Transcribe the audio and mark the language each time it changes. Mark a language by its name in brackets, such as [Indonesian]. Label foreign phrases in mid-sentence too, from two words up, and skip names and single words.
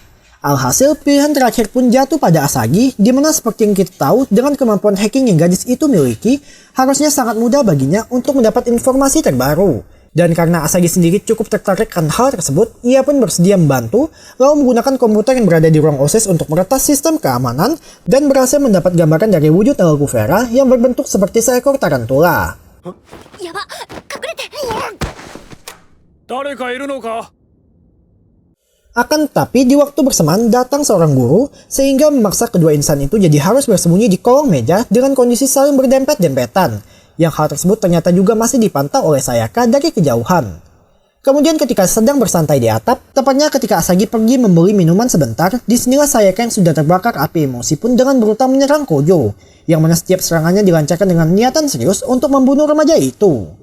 [Indonesian] Alhasil pilihan terakhir pun jatuh pada Asagi, di mana seperti yang kita tahu dengan kemampuan hacking yang gadis itu miliki, harusnya sangat mudah baginya untuk mendapat informasi terbaru. Dan karena Asagi sendiri cukup tertarik akan hal tersebut, ia pun bersedia membantu, lalu menggunakan komputer yang berada di ruang OSIS untuk meretas sistem keamanan, dan berhasil mendapat gambaran dari wujud Nalku Vera yang berbentuk seperti seekor tarantula. [Japanese] やば、隠れて。誰かいるのか? [Indonesian] Akan tetapi di waktu bersamaan datang seorang guru sehingga memaksa kedua insan itu jadi harus bersembunyi di kolong meja dengan kondisi saling berdempet-dempetan. Yang hal tersebut ternyata juga masih dipantau oleh Sayaka dari kejauhan. Kemudian ketika sedang bersantai di atap, tepatnya ketika Asagi pergi membeli minuman sebentar, disinilah Sayaka yang sudah terbakar api emosi pun dengan brutal menyerang Kojo, yang mana setiap serangannya dilancarkan dengan niatan serius untuk membunuh remaja itu.